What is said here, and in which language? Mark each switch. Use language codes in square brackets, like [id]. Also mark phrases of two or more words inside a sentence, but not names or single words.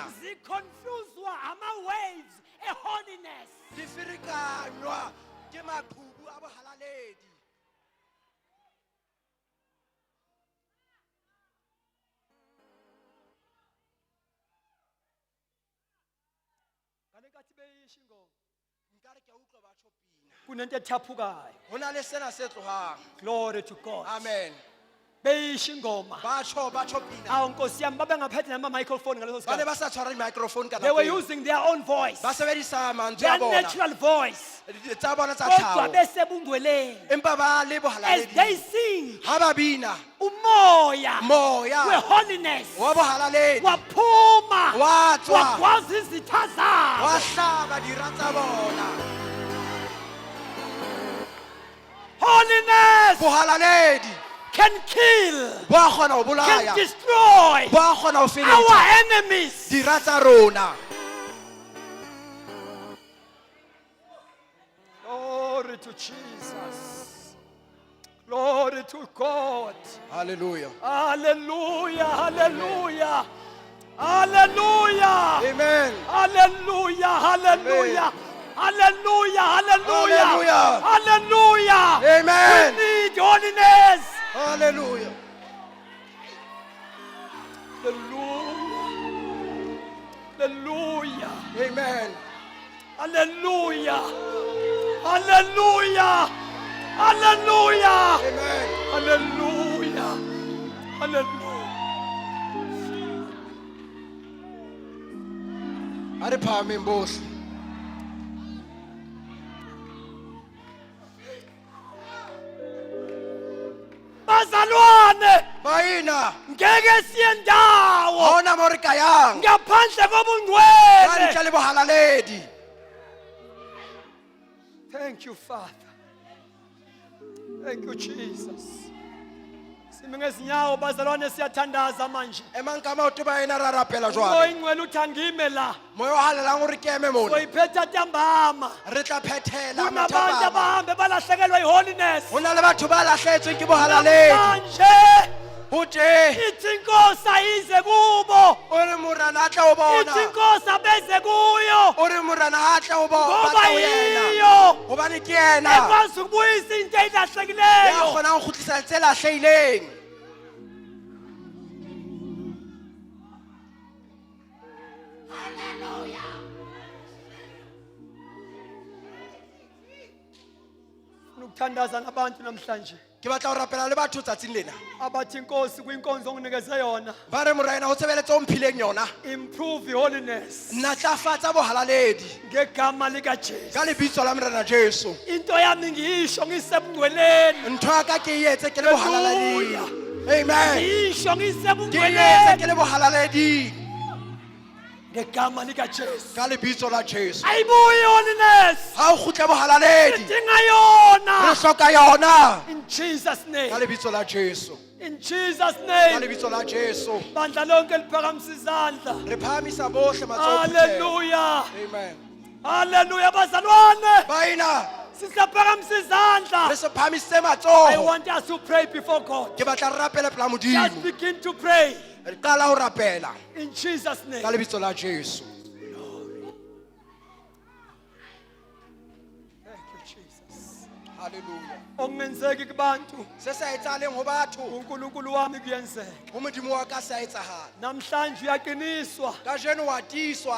[zu] ziconfuswa ama-waves e-holiness. [st] di ferekanywa ke maqhubu a bohalaledi nkare ke a utlwa ba tjhopina [zu] Kunento ethaphukayo. [st] ho na le sena se tlohang [en] Glory to God. amen [zu] Beyisho ingoma. [st] ba tjhopina [zu] Awu Nkosi yami babengaphethe nama-microphone ngaleso [st] ba ne [zu] sikhathi. [st] ba sa tshwara di-microphone ka [en] They were [st] nako eo. [en] using their own voice, [st] ba sebedisa mantswe [en] their [st] a bona [en] natural voice, [st] tsa bona tsa [zu] kodwa [st] tlhaho [zu] besebungcweleni. [st] empa ba le [en] As [st] bohalaledi [en] they sing, [st] ha ba bina [zu] umoya [st] moya [zu] we-holiness [st] wa bohalaledi [zu] waphuma [st] wa tswa [zu] wagwaza izitha zabo. [st] wa hlaba dira tsa bona [en] Holiness [st] bohalaledi [en] can kill, [st] ba kgona ho [en] can [st] bolaya [en] destroy [st] ba kgona ho [en] our [st] feletsa [en] enemies. [st] dira tsa rona [en] Glory to Jesus. Glory to God. hallelujah Hallelujah, hallelujah, hallelujah, amen hallelujah, hallelujah, hallelujah, hallelujah, Hallelujah. hallelujah. Amen. We need holiness. hallelujah Hallelujah, hallelujah, amen hallelujah, hallelujah, hallelujah, amen hallelujah, hallelujah. [st] a re phahameng bohle [zu] Bazalwane, [st] baina [zu] ngeke siye [st] ha [zu] ndawo [st] ona mo re ka yang [zu] ngaphandle [st] ka [zu] kobungcwele. [st] ntle le bohalaledi [en] Thank you, Father. Thank you, Jesus. [zu] Simi ngezinyawo bazalwane, siyathandaza manje. [st] emang ka maoto ba ena ra rapela [zu] Moya [st] jwale [zu] ingcwele uthi angime la. [st] moya o halelang o re ke eme mona [zu] Soyiphetha ntambama. [st] re tla phethela [zu] Kunabantu [st] mathapama [zu] abahambe balahlekelwa i-holiness. [st] ho na le batho ba lahlehetsweng ke bohalaledi [zu] Namhlanje [st] ho tje [zu] ithi inkosi ayize kubo. [st] o re morana a tla o bona [zu] Ithi inkosi abeze kuyo. [st] o re morana ha a tla o [zu] Ngoba [st] batla ho yena [zu] yiyo [st] hobane ke yena [zu] ekwazi ukubuyisa into [st] ya [zu] ezilahlekileyo. [st] kgonang ho kgutlisa tse lahlehileng [zu] Ukuthandaza nabantu namhlanje [st] ke batla ho rapela le batho tsatsing lena [zu] abathi inkosi kwinkonzo onginikeze yona, [st] ba re morena ho tshebeletso o mphileng yona [en] improve holiness [st] natlafatsa bohalaledi [zu] ngegama likaJesu. [st] ka lebitso la morena jesu [zu] Into yami ngiyisho ngisebungcweleni, [st] ntho ya ka ke e etse ke le bohalaleding amen [zu] ngiyisho [st] ke e etse [zu] ngisebungcweleni [st] ke le bohalaleding [zu] ngegama likaJesu. [st] ka lebitso la jesu [zu] Ayibuyi holiness, [st] ha o kgutle bohalaledi [zu] sidinga yona [st] re hloka yona [en] in Jesus [st] ka [en] name, [st] lebitso la jesu [en] in Jesus [st] ka [en] name. [st] lebitso la jesu [zu] Bandla lonke liphakamisa izandla. [st] re phahamisa bohle matsoho phuthela. [en] Hallelujah, amen [zu] hallelujah. Bazalwane, [st] baina [zu] sisaphakamisa [st] re [zu] izandla. [st] se phahamisitse [en] I [st] matsoho [en] want us to pray before God. [st] ke batla re rapele pela [en] Just [st] modimo [en] begin to pray [st] re qala ho rapela [en] in Jesus' name. [st] ka lebitso la jesu [en] Thank you, Jesus. Hallelujah. [zu] okungenzeki kubantu [st] Se sa etsahaleng ho batho, [zu] uNkulunkulu wami kuyenzeka. [st] ho Modimo wa ka se a etsahala. [zu] Namhlanje uyaqiniswa [st] Kajeno wa tiiswa